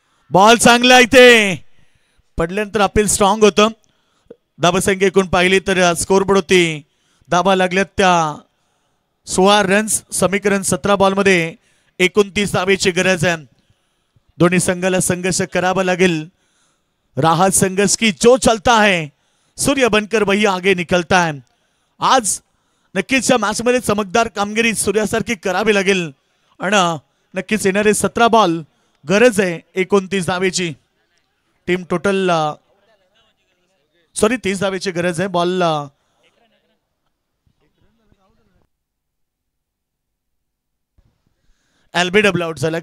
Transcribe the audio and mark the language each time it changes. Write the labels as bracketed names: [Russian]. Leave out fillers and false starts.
[Marathi] Ball चांगला इथे पडल्यानंतर अपील स्ट्रॉंग होतं. धावसंख्या एकूण पाहिली तर स्कोर बोर्ड होती. धावा लागल्यात त्या 16 रन्स. समीकरण 17 बॉलमध्ये 29 धावेची गरज आहे. दोन्ही संघाला संघर्ष करावा लागेल. [Hindi] राहत संघर्ष की जो चलता है सूर्य बनकर वही आगे निकलता है. [Marathi] आज नक्कीच या मॅच मध्ये चमकदार कामगिरी सूर्यासारखी करावी लागेल आणि नक्कीच येणारे 17 बॉल गरज आहे 29 धावेची. टीम टोटल 30 धावेची गरज आहे. बॉल LBW आउट झाला.